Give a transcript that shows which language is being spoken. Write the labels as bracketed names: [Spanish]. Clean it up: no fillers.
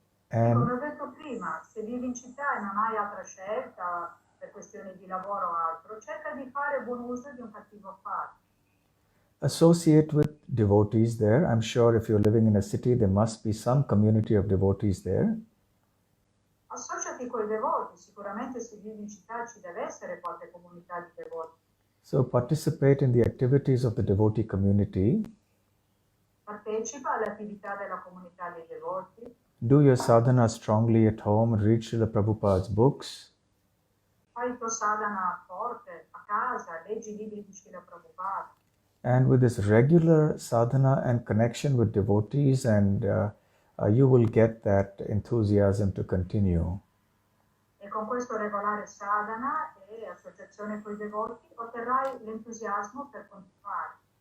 [English] And [Italian] come ho detto prima, se vivi in città e non hai altra scelta per questioni di lavoro o altro, cerca di fare buon uso di un cattivo affare. [English] associate with devotees there. I'm sure if you're living in a city, there must be some community of devotees there. [Italian] Associati con i devoti, sicuramente se vivi in città ci deve essere qualche comunità di devoti. [English] So participate in the activities of the devotee community. [Italian] Partecipa alle attività della comunità dei devoti. [English] Do your sadhana strongly at home. Read Srila Prabhupada's books. [Italian] Fai il tuo sadhana forte a casa, leggi i libri di Srila Prabhupada. [English] And with this regular sadhana and connection with devotees, and you will get that enthusiasm to continue. [Italian] E con questo regolare sadhana e associazione con i devoti otterrai l'entusiasmo per continuare.